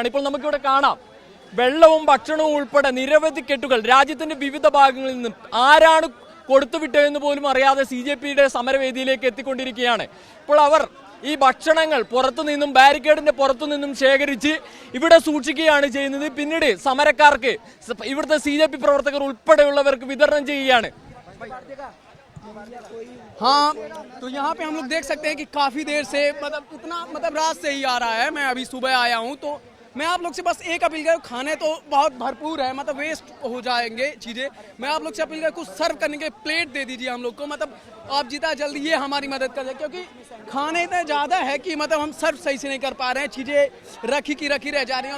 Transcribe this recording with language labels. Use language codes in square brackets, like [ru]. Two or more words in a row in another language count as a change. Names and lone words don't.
[ml] ഇപ്പോൾ നമുക്കിവിടെ കാണാം വെള്ളവും ഭക്ഷണവും ഉൾപ്പെടെ നിരവധി കെട്ടുകൾ രാജ്യത്തിന്റെ വിവിധ ഭാഗങ്ങളിൽ നിന്നും ആരാണ് കൊടുത്തുവിട്ടതെന്ന് പോലും അറിയാതെ CJP-യുടെ സമരവേദിയിലേക്ക് എത്തിക്കൊണ്ടിരിക്കുകയാണ്. ഇപ്പോൾ അവർ ഈ ഭക്ഷണങ്ങൾ പുറത്തുനിന്നും ബാരിക്കേഡിന്റെ പുറത്തുനിന്നും ശേഖരിച്ച് ഇവിടെ സൂക്ഷിക്കുകയാണ് ചെയ്യുന്നത്. പിന്നീട് സമരക്കാർക്ക് ഇവിടുത്തെ CJP പ്രവർത്തകർ ഉൾപ്പെടെയുള്ളവർക്ക് വിതരണം ചെയ്യുകയാണ്. [hi] हाँ, तो यहाँ पे हम लोग देख सकते हैं कि काफ़ी देर से मतलब रात से ही आ रहा है। मैं अभी सुबह आया हूँ, तो मैं आप लोग से बस एक अपील करूँ, खाने तो बहुत भरपूर है, मतलब वेस्ट हो जाएंगे चीज़ें। मैं आप लोग से अपील करूँ कुछ सर्व करने के प्लेट दे दीजिए हम लोग को, मतलब आप जितना जल्दी ये हमारी मदद कर दे, क्योंकि खाने इतना ज़्यादा है कि मतलब हम सर्व सही से नहीं कर पा रहे हैं, चीज़ें रखी की रखी रह जा रही हैं।